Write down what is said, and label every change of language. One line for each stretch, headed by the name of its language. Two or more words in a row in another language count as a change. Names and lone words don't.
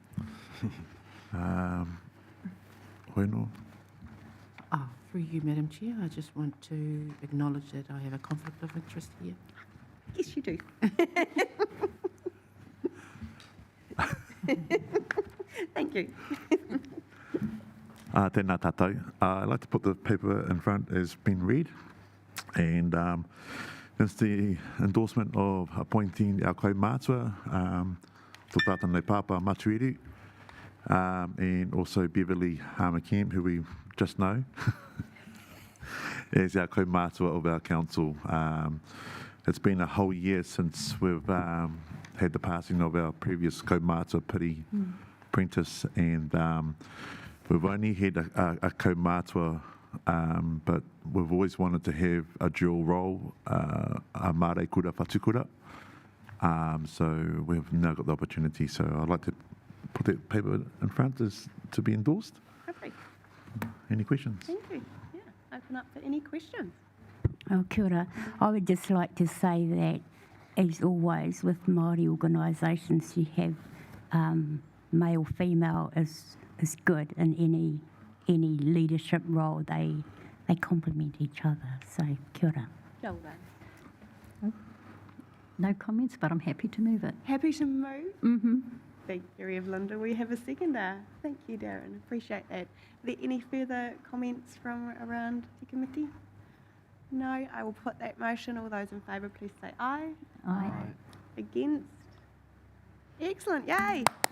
English: Hoino. Through you, Madam Chair, I just want to acknowledge that I have a conflict of interest here. Yes, you do. Thank you.
Māori: Tēnā tātou.
English: I'd like to put the paper in front as been read. And it's the endorsement of appointing our kaumātua, Tō Tātānei Pāpā Matuiru, and also Beverly Harmer-Kemp, who we just know, as our kaumātua of our council. It's been a whole year since we've had the passing of our previous kaumātua, Piri Prentice, and we've only had a kaumātua, but we've always wanted to have a dual role, a Māori
Māori: kura whatukura.
English: So we've now got the opportunity. So I'd like to put that paper in front as to be endorsed. Lovely. Any questions? Thank you. Yeah, open up for any questions.
Māori: Oh, kia ora.
English: I would just like to say that, as always, with Māori organisations, you have male, female is good in any leadership role. They complement each other. So,
Māori: kia ora. Kia ora.
English: No comments, but I'm happy to move it. Happy to move? Mm-hmm. Thank you, Evelinda. We have a seconder. Thank you, Darren. Appreciate that. Are there any further comments from around the committee? No, I will put that motion. All those in favour, please say aye. Aye. Against? Excellent, yay!